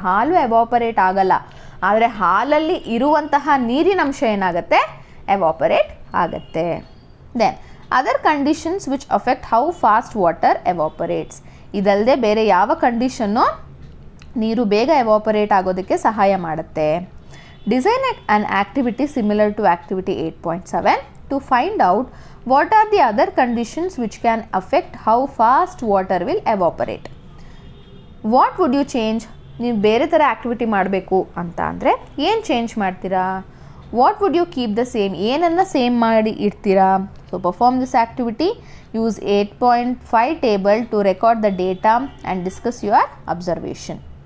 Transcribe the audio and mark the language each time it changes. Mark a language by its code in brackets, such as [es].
[kn] ಹಾಲು ಎವಾಪರೇಟ್ ಆಗಲ್ಲ, ಆದರೆ ಹಾಲಲ್ಲಿ ಇರುವಂತಹ ನೀರಿನ ಅಂಶ ಏನಾಗುತ್ತೆ, ಎವಾಪರೇಟ್ ಆಗುತ್ತೆ. [en] Then other conditions which affect how fast water evaporates. [kn] ಇದಲ್ಲದೆ ಬೇರೆ ಯಾವ ಕಂಡೀಷನ್ನು ನೀರು ಬೇಗ ಎವಾಪರೇಟ್ ಆಗೋದಕ್ಕೆ ಸಹಾಯ ಮಾಡುತ್ತೆ? [en] Design an activity similar to activity 8.7 to find out what are the other conditions which can affect how fast water will evaporate. What would you change? [kn] ನೀವು ಬೇರೆ ಥರ ಆ್ಯಕ್ಟಿವಿಟಿ ಮಾಡಬೇಕು ಅಂತ ಅಂದರೆ ಏನು ಚೇಂಜ್ ಮಾಡ್ತೀರಾ? [en] What would you keep the same? [kn] ಏನನ್ನು same ಮಾಡಿ ಇಡ್ತೀರಾ? [en] So perform this activity, use 8.5 table to record the data and discuss your observation.